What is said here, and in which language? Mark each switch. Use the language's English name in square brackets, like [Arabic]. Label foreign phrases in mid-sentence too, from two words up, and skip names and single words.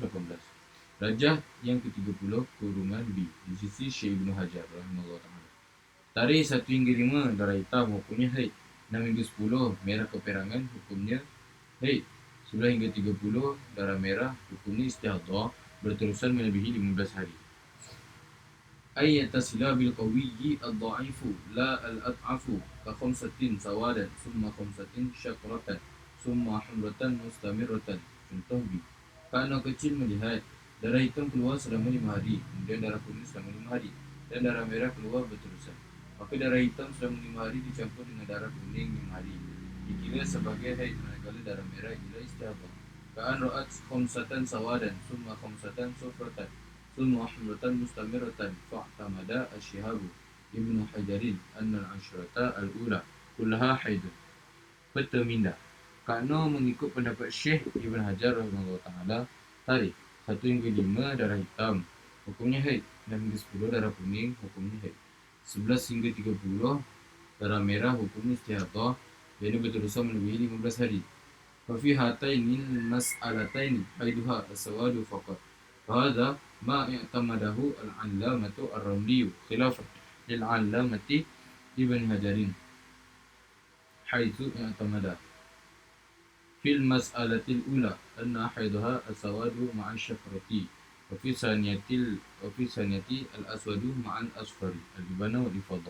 [Malay] Rajah yang ke-30 kurungan B di sisi Syekh Ibn Hajar [Arabic] رحمه الله تعالى. [Malay] Tarikh 1 hingga 5 darah hitam hukumnya haid. 6 hingga 10 merah keperangan hukumnya haid. 11 hingga 30 darah merah hukumnya istihadah berterusan melebihi 15 hari. [Arabic] أي اتصل بالقوي الضعيف لا الأضعف كخمسة سوادا ثم خمسة شقرة ثم حمرة مستمرة. [Malay] Contoh B. Anak kecil melihat darah hitam keluar selama 5 hari, kemudian darah kuning selama 5 hari, dan darah merah keluar berterusan. Maka darah hitam selama 5 hari dicampur dengan darah kuning 5 hari, dikira sebagai haid, manakala darah merah ialah istihadah. [Arabic] كأن رأت خمسة سوادا ثم خمسة صفرة ثم حمرة مستمرة فاعتمد الشهاب ابن حجر أن العشرة الأولى كلها حيض. [Malay] Peta minda. Kerana mengikut pendapat Syekh Ibn Hajar [Arabic] رحمه الله تعالى, [Malay] tarikh 1 hingga 5 darah hitam hukumnya haid. 6 hingga 10 darah kuning hukumnya haid. 11 hingga 30 darah merah hukumnya istihadah, iaitu berterusan melebihi 15 hari. [Arabic] ففي هاتين المسألتين حيضها السواد فقط. فهذا ما اعتمده العلامة الرملي خلافا للعلامة ابن حجر حيث اعتمد في المسألة الأولى أن حيضها السواد مع الشقرة وفي الثانية الأسود مع الأصفر الإبانة والإفادة.